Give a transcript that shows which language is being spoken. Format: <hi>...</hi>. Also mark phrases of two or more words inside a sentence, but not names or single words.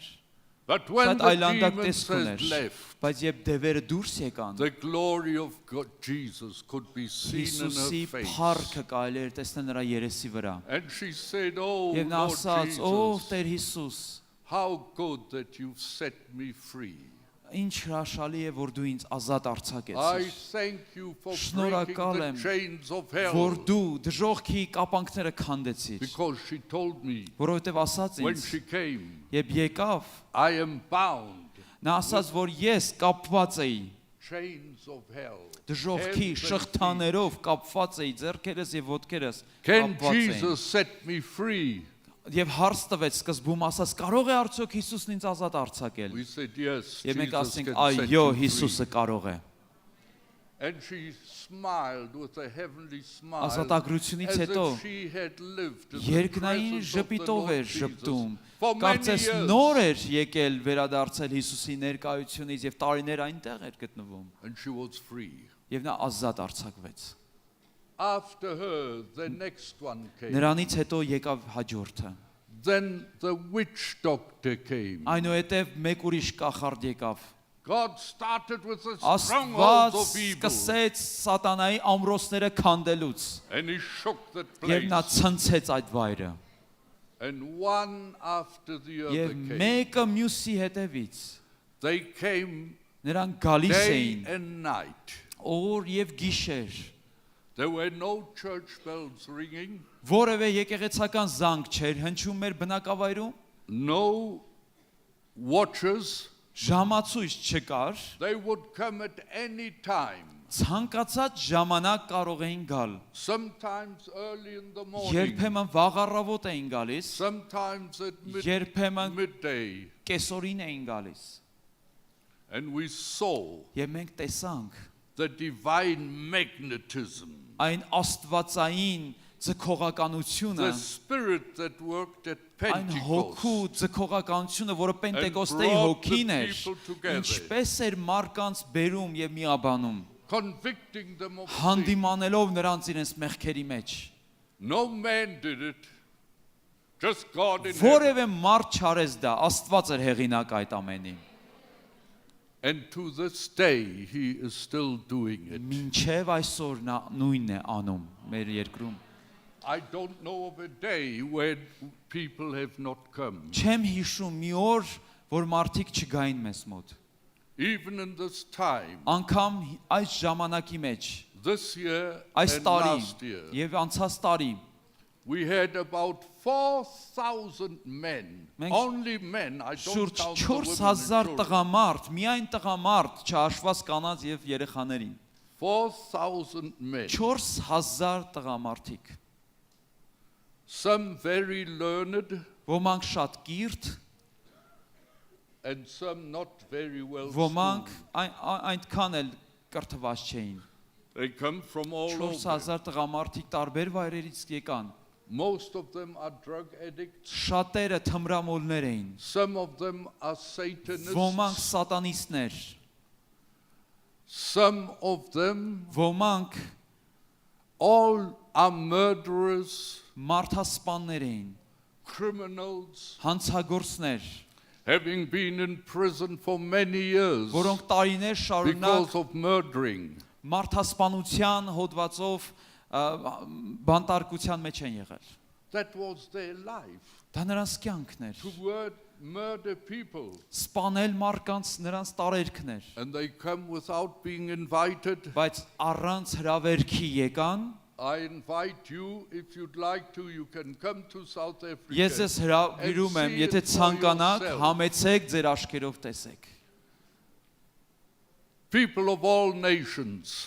<en>But when</en> <hy>Շատ</hy> <en>the</en> <hy>այլանդակ</hy> <en>demons</en> <hy>տեսք</hy> <en>had</en> <hy>ուներ։</hy> <en>left,</en> <hy>Բայց երբ դևերը դուրս եկան,</hy> <en>the glory of God, Jesus, could be seen in</en> <hy>Հիսուսի</hy> <en>her face.</en> <hy>փառքը կարելի էր տեսնել նրա երեսի վրա։</hy> <en>And she said, oh,</en> <hy>Եվ նա</hy> <en>Lord</en> <hy>ասաց. «Ով</hy> <en>Jesus,</en> <hy>Տեր Հիսուս,</hy> <en>how good that you've set me free.</en> <hy>ինչ հրաշալի է, որ դու ինձ ազատ</hy> <en>I</en> <hy>արձակեցիր,</hy> <en>thank you for</en> <hy>Շնորհակալ</hy> <en>breaking</en> <hy>եմ,</hy> <en>the chains of</en> <hy>որ</hy> <en>hell.</en> <hy>դու դժոխքի կապանքները քանդեցիր»։</hy> <en>Because she told me</en> <hy>Որովհետև ասաց</hy> <en>when</en> <hy>ինձ,</hy> <en>she came,</en> <hy>երբ եկավ,</hy> <en>I am bound.</en> <hy>նա ասաց, որ ես կապված էի,</hy> <en>Chains of hell.</en> <hy>դժոխքի</hy> <en>Hands and feet.</en> <hy>շղթաներով կապված էի, ձեռքերս եւ ոտքերս</hy> <en>Can</en> <hy>կապված էին։</hy> <en>Jesus set me free?</en> <hy>Եվ հարց տվեց սկզբում ասաց. «Կարող է արդյոք Հիսուսն ինձ ազատ արձակել»։</hy> <en>We said, yes,</en> <hy>Եվ մենք</hy> <en>Jesus</en> <hy>ասենք.</hy> <en>can set</en> <hy>«Այո,</hy> <en>you free.</en> <hy>Հիսուսը կարող է»։</hy> <en>And she smiled with a heavenly smile,</en> <hy>Ազատագրությունից</hy> <en>as</en> <hy>հետո</hy> <en>if she had lived in the</en> <hy>երկնային</hy> <en>presence of the</en> <hy>ժպիտով</hy> <en>Lord</en> <hy>էր</hy> <en>Jesus</en> <hy>ժպտում։</hy> <en>for many</en> <hy>Կարծես</hy> <en>years.</en> <hy>նոր էր եկել վերադարձել Հիսուսի ներկայությունից եւ տարիներ այնտեղ էր գտնվում։</hy> <en>And she was free.</en> <hy>Եվ նա ազատ արձակվեց։</hy> <en>After her, the next one came.</en> <hy>Նրանից հետո եկավ հաջորդը։</hy> <en>Then the witch doctor came.</en> <hy>Այնուհետև մեկ ուրիշ կախարդ եկավ։</hy> <en>God started with the</en> <hy>Աստված</hy> <en>strongholds of evil.</en> <hy>սկսեց սատանայի ամրոցները քանդելուց</hy> <en>And he shook that</en> <hy>եւ նա</hy> <en>place.</en> <hy>ցնցեց այդ վայրը։</hy> <en>And one after the other</en> <hy>Եվ</hy> <en>came.</en> <hy>մեկը մյուսի հետևից</hy> <en>They came</en> <hy>նրանք գալիս</hy> <en>day</en> <hy>էին</hy> <en>and night.</en> <hy>օր եւ գիշեր։</hy> <en>There were no church bells ringing,</en> <hy>Որևէ եկեղեցական զանգ չէր հնչում մեր բնակավայրում,</hy> <en>no watchers.</en> <hy>ժամացույց չկար,</hy> <en>They would come at any time,</en> <hy>ցանկացած ժամանակ կարող էին գալ։</hy> <en>sometimes early in the morning,</en> <hy>Երբեմն վաղ առավոտ էին գալիս,</hy> <en>sometimes at</en> <hy>երբեմն</hy> <en>midday.</en> <hy>կեսօրին էին գալիս։</hy> <en>And we saw</en> <hy>Եվ մենք տեսանք</hy> <en>the divine magnetism,</en> <hy>այն աստվածային ձգողականությունը,</hy> <en>the spirit that worked at</en> <hy>այն հոգու</hy> <en>Pentecost.</en> <hy>ձգողականությունը, որը Պենտեկոստեի</hy> <en>brought the</en> <hy>հոգին էր,</hy> <en>people together.</en> <hy>ինչպես էր մարդկանց բերում եւ միաբանում,</hy> <en>Convicting them of sin.</en> <hy>հանդիմանելով նրանց իրենց մեղքերի մեջ։</hy> <en>No man did it, just God in heaven.</en> <hy>Որևէ մարդ չարեց դա, Աստված էր հեղինակ այդ ամենի։</hy> <en>And to this day, he is still doing it.</en> <hy>Մինչև այսօր նա նույնն է անում մեր երկրում։</hy> <en>I don't know of a day when people have not come.</en> <hy>Չեմ հիշում մի օր, որ մարդիկ չգային մեզ մոտ։</hy> <en>Even in this time,</en> <hy>Անկամ այս ժամանակի մեջ,</hy> <en>this year</en> <hy>այս</hy> <en>and</en> <hy>տարի</hy> <en>last year,</en> <hy>եւ անցած տարի</hy> <en>we had about 4,000 men,</en> <hy>Մենք</hy> <en>only men, I don't</en> <hy>շուրջ</hy> <en>count the women</en> <hy>4000</hy> <en>and children.</en> <hy>տղամարդ, միայն տղամարդ, չհաշված կանանց եւ երեխաներին։</hy> <en>4,000 men.</en> <hy>4000 տղամարդիկ։</hy> <en>Some very learned</en> <hy>Ոմանք շատ կիրթ,</hy> <en>and some not very well</en> <hy>ոմանք</hy> <en>schooled.</en> <hy>այնքան էլ կրթված չէին։</hy> <en>They come from all over.</en> <hy>4000 տղամարդիկ տարբեր վայրերից եկան։</hy> <en>Most of them are drug addicts.</en> <hy>Շատերը թմրամոլներ էին։</hy> <en>Some of them are</en> <hy>Ոմանք</hy> <en>Satanists.</en> <hy>սատանիստներ,</hy> <en>Some of them</en> <hy>ոմանք</hy> <en>all are murderers,</en> <hy>մարդասպաններ էին,</hy> <en>criminals,</en> <hy>հանցագործներ,</hy> <en>having been in prison for many years</en> <hy>որոնք տարիներ շարունակ</hy> <en>because of murdering.</en> <hy>մարդասպանության հոդվածով բանտարկության մեջ են եղել։</hy> <en>That was their life.</en> <hy>Դա նրանց կյանքն էր։</hy> <en>To murder people.</en> <hy>Սպանել մարդկանց նրանց տարերքն էր,</hy> <en>And they come without being invited.</en> <hy>բայց առանց հրավերքի եկան։</hy> <en>I invite you, if you'd like to, you can come to South Africa.</en> <hy>Ես ես հրավիրում եմ, եթե ցանկանաք, համեցեք ձեր աչքերով տեսեք։</hy> <en>People of all nations,</en>